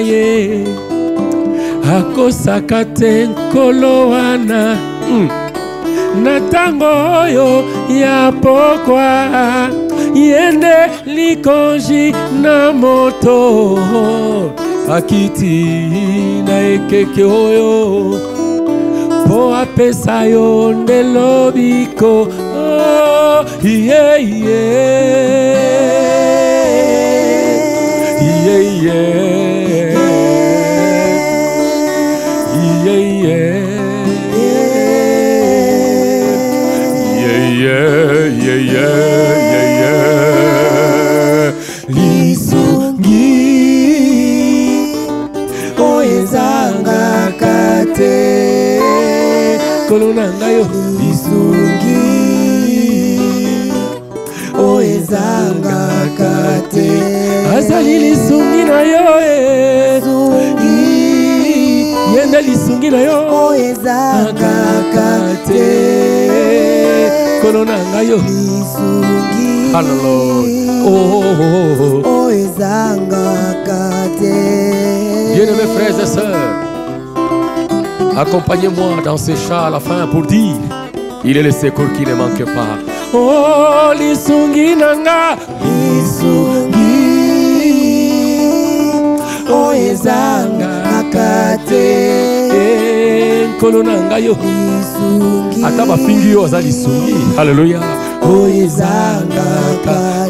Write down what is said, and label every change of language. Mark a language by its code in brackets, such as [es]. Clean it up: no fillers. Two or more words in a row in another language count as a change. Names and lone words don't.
[ln] ye akosaka te nkolo wana na ntango oyo ya pokwa yende likonji na moto akiti na ekeke oyo po apesa yo nde lobiko [en] oh, yeah, yeah. Yeah, yeah. Yeah, yeah. Yeah, yeah, yeah, yeah. [ln] Lisungi oezanga kate kolona ngayo lisungi oezanga kate azali lisungi na yo lisungi yende lisungi na yo oezanga kate kolona ngayo lisungi Hallelujah. Oh. oezanga kate. [fr] Bien-aimés frères et sœurs, accompagnez-moi dans ce chant à la fin pour dire il est le secours qui ne manque pas. Oh, [ln] lisungi nanga lisungi oezanga kate kolona ngayo lisungi Ata bafingi yo aza lisungi. Hallelujah. oezanga kate